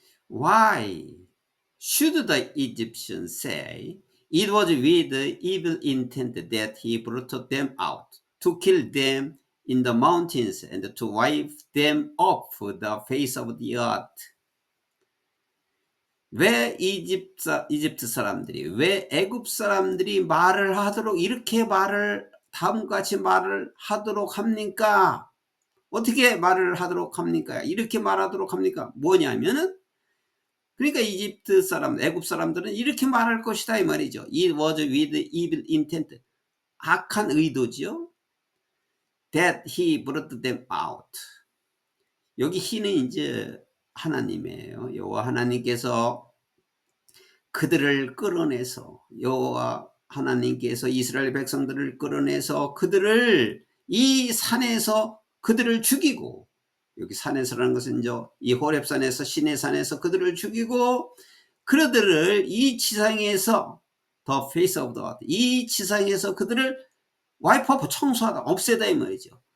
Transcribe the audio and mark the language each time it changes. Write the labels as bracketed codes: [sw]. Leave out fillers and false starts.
[en] Why should the Egyptians say it was with evil intent that he brought them out to kill them in the mountains and to wipe them off the face of the earth? [ko] 왜 이집트 사람들이, 왜 애굽 사람들이 말을 하도록, 이렇게 말을, 다음과 같이 말을 하도록 합니까? 어떻게 말을 하도록 합니까? 이렇게 말하도록 합니까? 뭐냐면은, 그러니까 이집트 사람, 애굽 사람들은 이렇게 말할 것이다 이 말이죠. [en] It was with evil intent. [ko] 악한 의도지요. [en] That he brought them out. [ko] 여기 he는 이제 하나님이에요. 여호와 하나님께서 그들을 끌어내서, 여호와 하나님께서 이스라엘 백성들을 끌어내서 그들을 이 산에서 그들을 죽이고, 여기 산에서라는 것은 이제 이 호렙산에서, 시내산에서 그들을 죽이고, 그들을 이 지상에서 [en] the face of the earth, [ko] 이 지상에서 그들을 와이프 오프, 청소하다, 없애다 이 말이죠.